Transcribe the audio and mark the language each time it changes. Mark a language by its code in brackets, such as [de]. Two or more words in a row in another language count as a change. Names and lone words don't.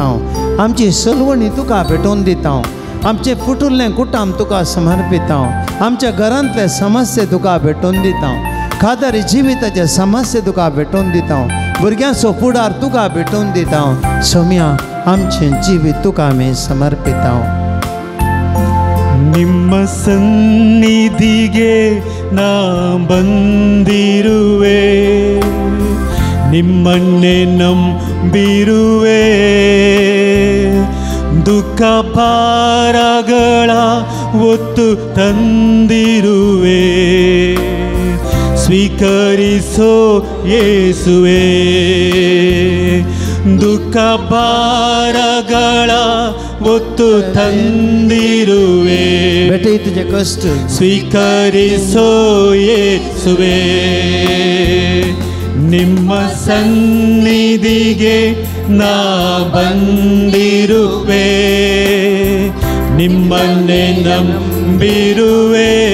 [kok] आमची सलवणी तुका भेटोवन दिता. आमचे फुटुल्लें कुटाम तुका समर्पित. आमच्या घरांतले समस्ये तुका भेटोवन दिता. खादारी जिविताचे समस्ये तुका भेटोवन दिता. भुरग्यांचो फुडार तुका भेटोवन दिता. सोम्या आमचें जिवीत तुका आमी समर्पित. [kn] ನಿಮ್ಮ ಸನ್ನಿಧಿಗೆ ನಾ ಬಂದಿರುವೆ, ನಿಮ್ಮನ್ನೇ ನಂಬಿರುವೆ. ದುಃಖ ಭಾರಗಳ ಒತ್ತು ತಂದಿರುವೆ. ಸ್ವೀಕರಿಸೋ ಯೇಸುವೆ. ದುಃಖ ಭಾರಗಳ ಒತ್ತು ತಂದಿರುವೆ. [hi] बेटे तुझे कष्ट [kn] ಸ್ವೀಕರಿಸೋ ಯೇಸುವೆ. ನಿಮ್ಮ ಸನ್ನಿಧಿಗೆ ನಾ ಬಂದಿರುವೆ, ನಿಮ್ಮನ್ನೇ ನಂಬಿರುವೆ.